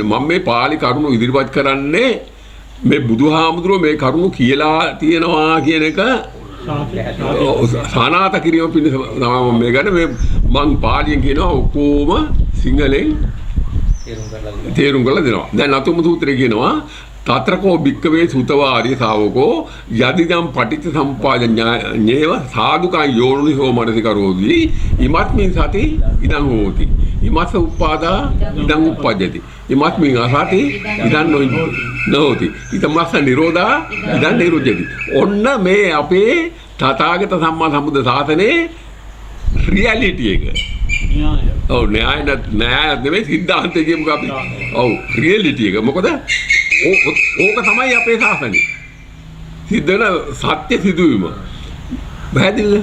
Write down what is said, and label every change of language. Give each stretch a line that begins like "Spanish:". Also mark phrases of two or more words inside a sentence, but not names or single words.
Sinhala: මම මේ පාලි කරුණු ඉදිරිපත් කරන්නේ මේ බුදුහාමුදුරුවෝ මේ කරුණු කියලා තියෙනවා කියන එක සානාත කිරීම පිණිස තමයි මේ ගන්න මේ මං පාලියෙන් කියනවා ඔක්කොම සිංහලෙන් තේරුම් කරලා දෙනවා. දැන් අතුම සූත්‍රය කියනවා
Pali: තත්‍රකෝ භික්ඛවේ සුතවා ආර්ය ශාවකෝ යදිදම් පටිච්ච සමුප්පාද ඥේව සාදුකං යෝනිසෝ මනසිකරෝති ඉමත්මින් සති ඉදං හෝති ඉමස්ස උප්පාදා ඉදං උප්පජ්ජති ඉමත්මින් අසති ඉදං නොහෝති ඉතමස්ස නිරෝධා ඉදං නිරුද්ධති.
Sinhala: ඔන්න මේ අපේ තථාගත සම්මා සම්බුද්ධ ශාසනයේ රියැලිටි එක. ඔව් න්‍යාය නෙමෙයි සිද්ධාන්තය කියමු අපි. ඔව් රියැලිටි එක. මොකද ඕක තමයි අපේ ශාසනය. සිද්ධ වෙන සත්‍ය සිදුවීම. පැහැදිලිද?